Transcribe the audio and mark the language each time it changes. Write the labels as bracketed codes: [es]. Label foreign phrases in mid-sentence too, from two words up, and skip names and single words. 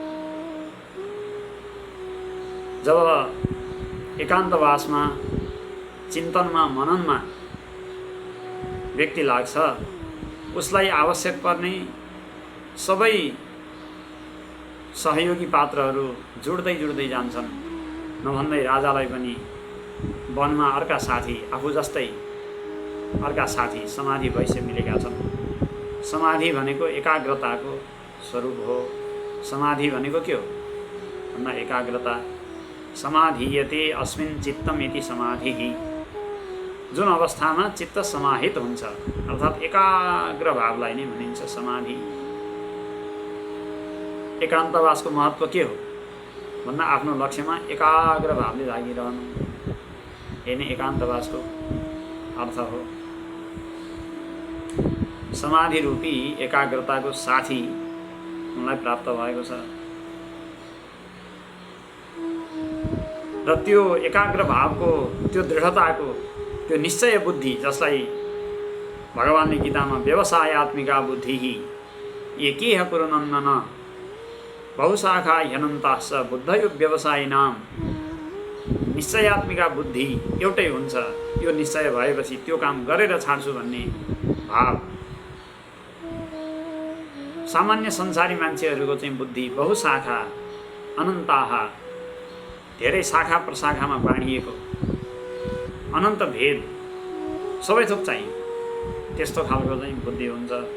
[ne] जब एकान्तवासमा, चिन्तनमा, मननमा व्यक्ति लाग्छ उसलाई आवश्यक पर्ने सबै सहयोगी पात्रहरू जुड्दै जान्छन्। नभन्दै राजालाई पनि वनमा अर्का साथी, आफू जस्तै अर्का साथी समाधि वैश्य मिलेका छन्। समाधि भनेको एकाग्रताको स्वरूप हो। समाधि भनेको के हो भन्दा एकाग्रता। [sa] समाधियते अस्मिन् चित्तम इति समाधिः। [ne] जुन अवस्थामा चित्त समाहित हुन्छ अर्थात् एकाग्र भावलाई नै भनिन्छ समाधि। एकान्तवासको महत्त्व के हो भन्दा आफ्नो लक्ष्यमा एकाग्र भावले लागिरहनु, यही नै एकान्तवासको अर्थ हो। समाधि रूपी एकाग्रताको साथी उनलाई प्राप्त भएको छ र त्यो एकाग्र भावको, त्यो दृढताको, त्यो निश्चय बुद्धि जसलाई भगवानले गीतामा [sa] व्यवसायात्मिका बुद्धिः एकेह कुरुनन्दन बहुशाखा ह्यनन्ताश्च बुद्धयो व्यवसायिनां। [ne] निश्चयात्मिका बुद्धि एउटै हुन्छ। यो निश्चय भएपछि त्यो काम गरेर छाड्छु भन्ने भाव। सामान्य संसारी मान्छेहरूको चाहिँ बुद्धि [sa] बहुशाखा अनन्ताः, [ne] धेरै शाखा प्रशाखामा बाँडिएको, अनन्त भेद, सबै थोक चाहियो त्यस्तो खालको चाहिँ बुद्धि हुन्छ।